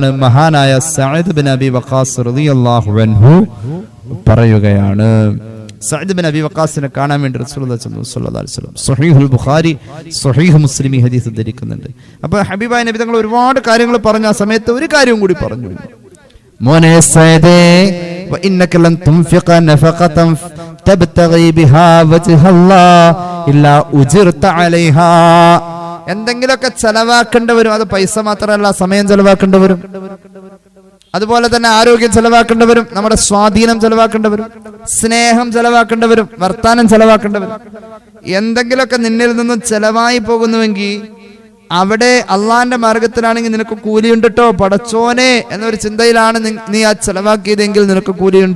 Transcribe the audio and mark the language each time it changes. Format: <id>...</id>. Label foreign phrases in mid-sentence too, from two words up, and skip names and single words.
<ml>മഹാനായ സഅദ് ബിൻ അബി വഖാസ്</ml> <ar>رضي الله عنه</ar> <ml>പറയുകയാണ്. സഅദ് ബിൻ അബി വഖാസിനെ കാണാൻ വേണ്ടി</ml> <ar>رسول الله صلى الله عليه وسلم</ar> <ml>സ്വഹീഹുൽ ബുഖാരി സ്വഹീഹ് മുസ്ലിം ഈ ഹദീസ് ധരിക്കുന്നുണ്ട്. അപ്പോൾ ഹബീബായ നബി തങ്ങൾ ഒരുപാട് കാര്യങ്ങൾ പറഞ്ഞ ആ സമയത്ത് ഒരു കാര്യവും കൂടി പറഞ്ഞു.</ml> <ar>മോനെ സഅദേ وإنك لن تنفق نفقة تبتغي بها وجه الله إلا أجرت عليها.</ar> <ml>എന്തെങ്കിലുമൊക്കെ ചെലവാക്കേണ്ടി വരും. അത് പൈസ മാത്രമല്ല, സമയം ചെലവാക്കേണ്ടി വരും, അതുപോലെ തന്നെ ആരോഗ്യം ചെലവാക്കേണ്ടി വരും, നമ്മുടെ സ്വാധീനം ചെലവാക്കേണ്ടി വരും, സ്നേഹം ചെലവാക്കേണ്ടി വരും, വർത്താനം ചെലവാക്കേണ്ടി വരും. എന്തെങ്കിലുമൊക്കെ നിന്നിൽ നിന്നും ചെലവായി പോകുന്നുവെങ്കിൽ അവിടെ അള്ളാന്റെ മാർഗത്തിലാണെങ്കിൽ നിനക്ക് കൂലിയുണ്ട് കേട്ടോ, പടച്ചോനെ എന്നൊരു ചിന്തയിലാണ് നീ ആ ചെലവാക്കിയതെങ്കിൽ നിനക്ക് കൂലിയുണ്ട്.</ml>